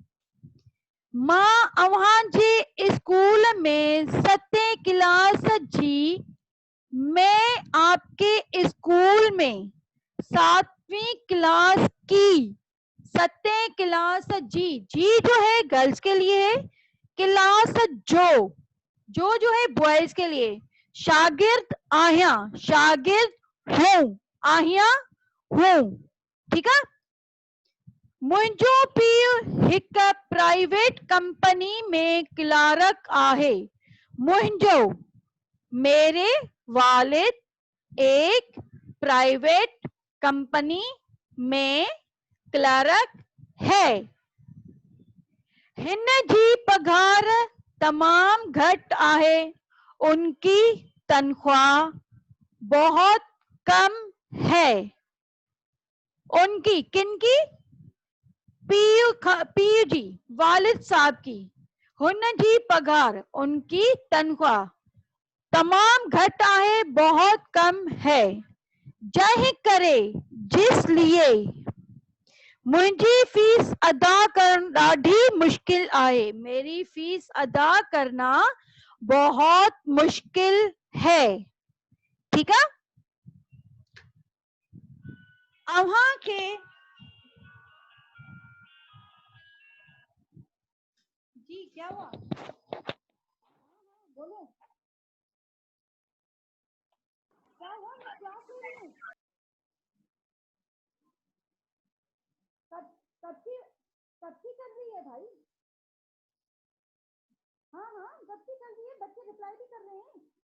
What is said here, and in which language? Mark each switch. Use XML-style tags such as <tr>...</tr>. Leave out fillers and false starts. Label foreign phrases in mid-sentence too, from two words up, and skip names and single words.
<sd>माँ अवहां जी स्कूल में 7वीं क्लास जी,</sd> <hi>मैं आपके स्कूल में 7वीं क्लास की,</hi> <sd>7वीं क्लास जी,</sd> <hi>जी जो है गर्ल्स के लिए है, क्लास जो है बॉयज के लिए,</hi> <sd>शागिर्द आहिया,</sd> <hi>शागिर्द हूँ, आहिया हूँ, ठीक है।</hi> <sd>मुंहिंजो पीउ हिक प्राइवेट कंपनी में क्लार्क आहे, मुंहिंजो</sd> <hi>मेरे वालिद एक प्राइवेट कंपनी में क्लार्क है,</hi> <sd>हिन जी पगार तमाम घट आहे,</sd> <hi>उनकी तनख्वाह बहुत कम है, उनकी किनकी,</hi> <sd>पीयू जी</sd> <hi>वालिद साहब की,</hi> <sd>हुन जी पगार</sd> <hi>उनकी तनख्वाह</hi> <sd>तमाम घट आहे,</sd> <hi>बहुत कम है,</hi> <sd>जंहिं करे</sd> <hi>जिस लिए</hi> <sd>मुझी फीस अदा करना ॾाढी मुश्किल आहे,</sd> <hi>मेरी फीस अदा करना बहुत मुश्किल है, ठीक है।</hi> <sd>अव्हां के जी</sd> <hi>क्या हुआ, बोलो क्या हुआ, मैं क्लास ले रही हूँ, कब की कर रही है भाई, हाँ हाँ कब की कर रही है, बच्चे रिप्लाई भी कर रहे हैं।</hi>